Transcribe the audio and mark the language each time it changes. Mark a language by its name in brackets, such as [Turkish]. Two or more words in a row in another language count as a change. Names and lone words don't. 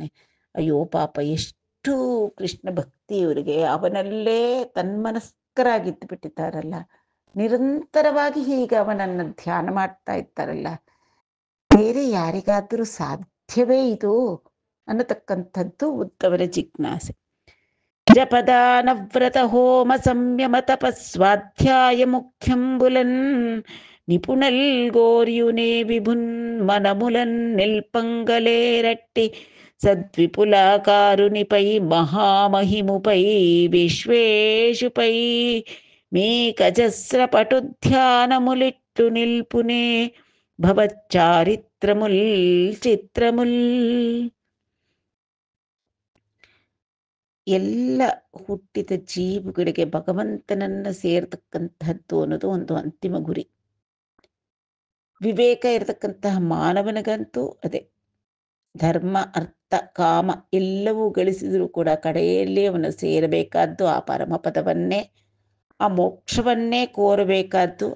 [Kannada] ಅಯ್ಯೋ ಪಾಪ, ಎಷ್ಟು ಕೃಷ್ಣ ಭಕ್ತಿ ಇವರಿಗೆ, ಅವನಲ್ಲೇ ತನ್ಮನಸ್ಕರಾಗಿದ್ದು ಬಿಟ್ಟಿದ್ದಾರಲ್ಲ, ನಿರಂತರವಾಗಿ ಹೀಗೆ ಅವನನ್ನು ಧ್ಯಾನ ಮಾಡ್ತಾ ಇದ್ದಾರಲ್ಲ, ಬೇರೆ ಯಾರಿಗಾದರೂ ಸಾಧ್ಯವೇ ಇದು ಅನ್ನತಕ್ಕಂಥದ್ದು ಉದ್ದವರ ಜಿಜ್ಞಾಸೆ. [Telugu] జపదానవ్రత హోమ సంయమ తపస్వాధ్యాయ ముఖ్యంబులన్ నిపుణల్ గోర్యునే విభున్ మనములన్ నిల్పంగలేరట్టి సద్విపులాకారునిపై మహామహిముపై విశ్వేషుపై మేకజస్ర పటుధ్యానములిట్టు నిల్పునే భవచ్చారిత్రముల్ చిత్రముల్. [Kannada] ಎಲ್ಲ ಹುಟ್ಟಿದ ಜೀವಗಳಿಗೆ ಭಗವಂತನನ್ನ ಸೇರ್ತಕ್ಕಂಥದ್ದು ಅನ್ನೋದು ಒಂದು ಅಂತಿಮ ಗುರಿ. ವಿವೇಕ ಇರತಕ್ಕಂತಹ ಮಾನವನಿಗಂತೂ ಅದೇ. ಧರ್ಮ, ಅರ್ಥ, ಕಾಮ ಎಲ್ಲವೂ ಗಳಿಸಿದರೂ ಕೂಡ ಕಡೆಯಲ್ಲಿ ಅವನು ಸೇರಬೇಕಾದ್ದು ಆ ಪರಮಪದವನ್ನೇ, ಆ ಮೋಕ್ಷವನ್ನೇ ಕೋರಬೇಕಾದ್ದು.